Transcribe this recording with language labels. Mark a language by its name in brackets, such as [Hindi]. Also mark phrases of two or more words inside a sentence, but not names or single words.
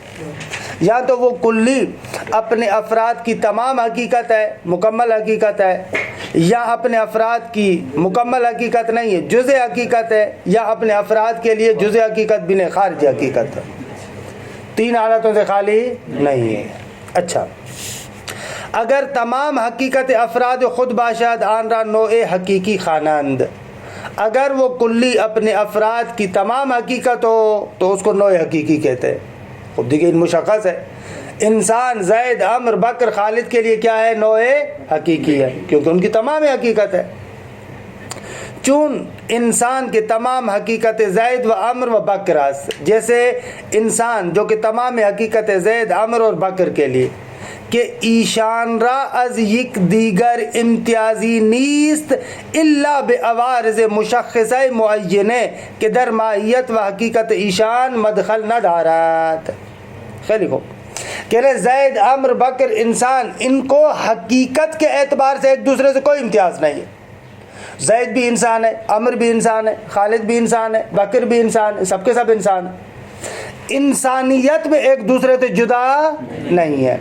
[Urdu] یا تو وہ کلی اپنے افراد کی تمام حقیقت ہے, مکمل حقیقت ہے, یا اپنے افراد کی مکمل حقیقت نہیں ہے, جزء حقیقت ہے, یا اپنے افراد کے لیے جزء حقیقت بھی نہیں, خارج حقیقت ہے. تین حالتوں سے خالی نہیں ہے. [Persian] اچھا اگر تمام حقیقت افراد خود باشد آن را نوع حقیقی خوانند, [Urdu] اگر وہ کلی اپنے افراد کی تمام حقیقت ہو تو اس کو نوع حقیقی کہتے ہیں. خود دیکھیں مشخص ہے, انسان زید عمر بکر خالد کے لیے کیا ہے نوع حقیقی ہے کیونکہ ان کی تمام حقیقت ہے. [Persian] چون انسان کے تمام حقیقت زید و عمر و بکر است, [Urdu] جیسے انسان جو کہ تمام حقیقت زید عمر اور بکر کے لیے [Persian] کہ ایشان را از یک دیگر امتیازی نیست الا بعوارض مشخصہ معینہ کہ در ماہیت و حقیقت ایشان مدخل نہ دارد. خیلی خوب. [Urdu] کہہ رہے زید عمر بکر انسان، ان کو حقیقت کے اعتبار سے ایک دوسرے سے کوئی امتیاز نہیں ہے. زید بھی انسان ہے، عمر بھی انسان ہے، خالد بھی انسان ہے، بکر بھی انسان ہے، سب کے سب انسان ہیں. انسانیت میں ایک دوسرے سے جدا نہیں ہے.